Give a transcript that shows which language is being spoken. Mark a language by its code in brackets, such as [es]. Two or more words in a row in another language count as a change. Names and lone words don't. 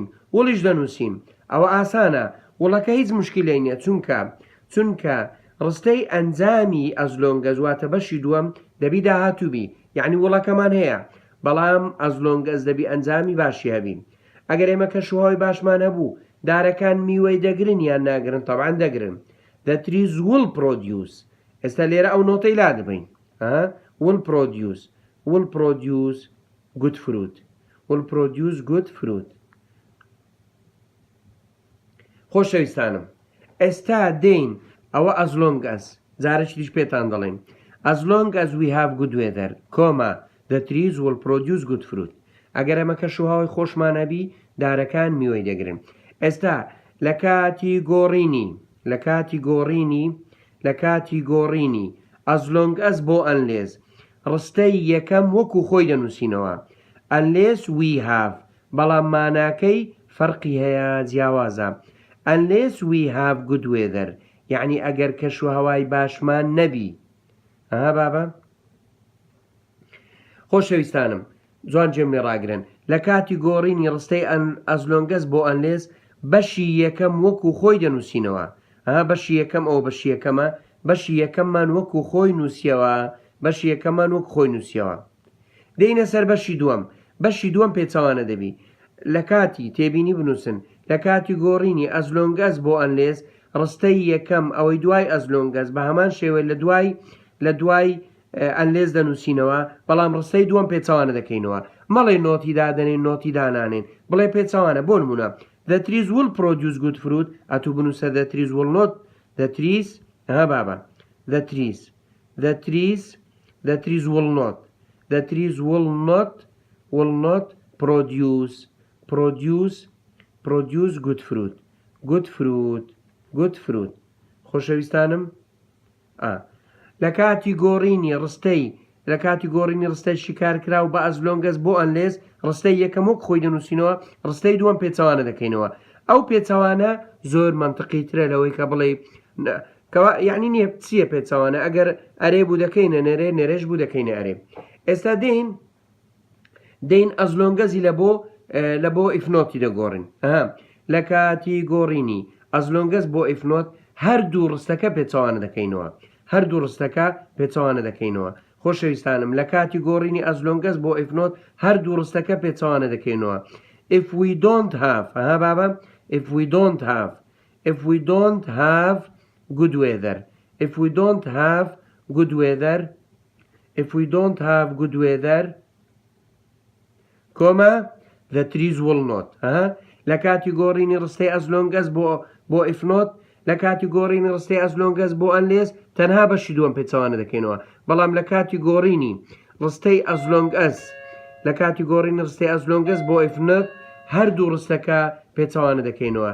[ckb] وڵیش دەنووسیم ئەوە ئاسانە وڵەکە هیچ مشکلەی نییە چونکە ڕستەی ئەنجامی [en] as long as [ckb] واتە بەشی دووەم دەبی داهاتووبی یعنی وڵەکەمان هەیە بەڵام [en] as long as [ckb] دەبی ئەنجامی باشی هەبین ئەگەر ئێمە کەشوهەوای باشمان هەبوو دارەکان میوەی دەگرن یان ناگرن طبعا دەگرن [en] the trees will produce [ckb] ئێستا لێرە ئەو نۆتەی لا دەبین [en] will produce good [ckb] fruit خۆشەویستانم ئێستا دێین ئەوە [en] as long as [ckb] جارێکی دیش پێتان دەڵێن [en] as long as we have good weather [ckb] کۆما [en] the trees will produce good fruit [ckb] ئەگەر ئەمە کەشوهەوای خۆشمان هەبی دارەکان میوەی دەگرن ئێستا لە کاتی گۆڕینی [en] as long as [ckb] بۆ unless ڕستەی یەکەم وەکو خۆی دەنووسینەوە [en] unless we have [ckb] بەڵام ماناکەی فەرقی هەیە جیاوازە [en] unless we have good weather [ckb] یعنی ئەگەر کەشوهەوای باشمان نەبی بابا خۆشەویستانم جوان جێم لێ ڕاگرن لە کاتی گۆڕینی ڕستەی [en] as long as [ckb] بۆ unless بەشی یەکەم وەکو خۆی دەنووسینەوە بەشی یەکەم ئەو بەشی یەکەمە بەشی یەکەممان وەکو خۆی نووسیەوە دێینە سەر بەشی دووەم پێچەوانە دەبی لە کاتی تێبینی بنووسن لە کاتی گۆڕینی [en] as long as [ckb] بۆ unless ڕستەی یەکەم ئەوەی دوای [en] as long as [ckb] بە هەمان شێوە لە دوای unless دەنووسینەوە بەڵام ڕستەی دووەم پێچەوانە دەکەینەوە مەڵێ نۆتی دادەنێن نۆتی دانانێن بڵێ پێچەوانە بۆ نمونە [en] the trees will produce good fruit [ckb] ئەتوو بنووسە [en] the trees will not the trees [ckb] بابا [en] the trees will not produce good fruit [ckb] خۆشەویستانم لە کاتی گۆڕینی ڕستەی شیکار کراو بە [en] as long as [ckb] بۆ unless ڕستەی یەکەم وەک خۆی دەنووسینەوە ڕستەی دووەم پێچەوانە دەکەینەوە ئەو پێچەوانە زۆر منطقیترە لەوەی کە بڵێ یعنی نییە چییە پێچەوانە ئەگەر ئەرێ بوو دەکەینە نێرێش بوو دەکەینە ئەرێ ئێستا دێین [en] as long asی [ckb] لە بۆ [en] if noتی [ckb] دەگۆڕین لە کاتی گۆڕینی [en] as long as [ckb] بۆ [en] if not [ckb] هەردوو ڕستەکە پێچەوانە دەکەینەوە خۆشەویستانم لە کاتی گۆڕینی [en] as long as [ckb] بۆ [en] if not [ckb] هەردوو ڕستەکە پێچەوانە دەکەینەوە [en] if we don't have [ckb] بابا [en] if we don't have good weather [ckb] کۆما [en] the trees will not [ckb] لە کاتی گۆڕینی ڕستەی [en] as long as [ckb] بۆ [en] if not [ckb] لە کاتی گۆڕینی ڕستەی [en] as long as [ckb] بۆ unless تەنها بەشی دووەم پێچەوانە دەکەینەوە بەڵام لە کاتی گۆڕینی ڕستەی [en] as long as [ckb] لە کاتیگۆڕینی ڕستەی [en] as long as [ckb] بۆ [en] if not [ckb] هەردوو ڕستەکە پێچەوانە دەکەینەوە.